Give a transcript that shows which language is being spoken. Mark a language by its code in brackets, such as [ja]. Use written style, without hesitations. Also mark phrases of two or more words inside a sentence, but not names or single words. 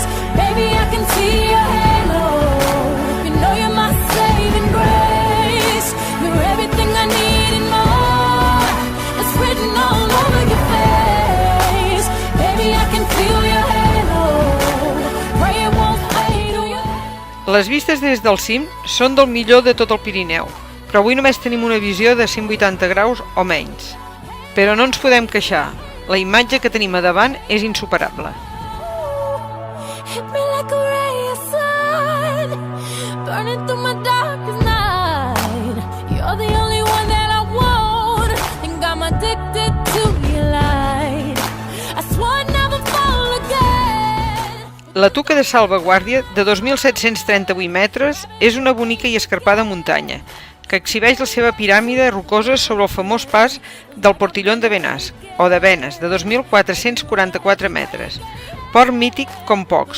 [en] Baby, I can see your halo. You know you're my saving grace. You're everything I need and more. It's written all over your face. Baby, I can feel your halo. Pray it won't fade away. [ca] Les vistes des del cim són del millor de tot el Pirineu, però avui només tenim una visió de 180 graus o menys. Però no ens podem queixar, la imatge que tenim a davant és insuperable. [en] Hit me like a ray of sun, burning through my darkest night. You're the only one that I want, think I'm addicted to your light. I swore I'd never fall again. [ca] La Tuca de Salvaguàrdia, de 2.738 metres, és una bonica i escarpada muntanya, que exhibeix la seva piràmide rocosa sobre el famós pas del Portillón de Benasc, o de Benes, de 2.444 metres. Port mític com pocs.